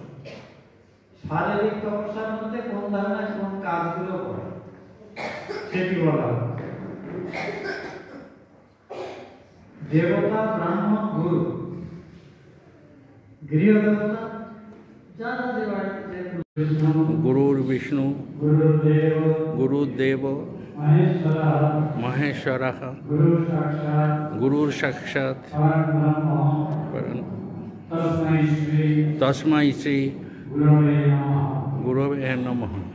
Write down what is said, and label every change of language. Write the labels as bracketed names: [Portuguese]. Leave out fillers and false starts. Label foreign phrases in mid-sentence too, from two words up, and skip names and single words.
[Bangla] শারীরিক তপস্যার মধ্যে কোন ধরনের কোন কাজগুলো করে সেটি বলা হয়। দেবতা ব্রাহ্মণ গুরু গৃহদেবতা যারা [Sanskrit] गुरुर् विष्णु गुरुदेव महेश्वरः गुरुर् साक्षात् तस्मै श्री गुरवे नमः।